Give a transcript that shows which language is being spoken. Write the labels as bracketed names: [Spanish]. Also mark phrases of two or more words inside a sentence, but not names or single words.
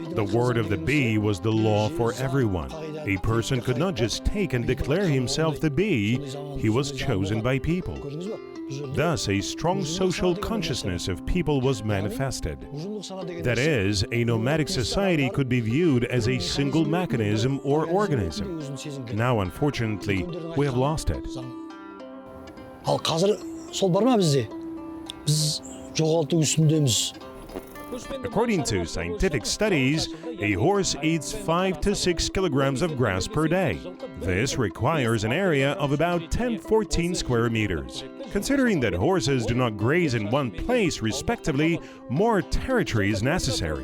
[English] The word of the bee was the law for everyone. A person could not just take and declare himself the bee, he was chosen by people. Thus, a strong social consciousness of people was manifested. That is, a nomadic society could be viewed as a single mechanism or organism. Now, unfortunately, we have lost it. [Kazakh] Ал қазір сол бар ма бізде? Біз жоғалту үстіндеміз. [English] According to scientific studies, a horse eats 5 to 6 kilograms of grass per day. This requires an area of about 10-14 square meters. Considering that horses do not graze in one place respectively, more territory is necessary.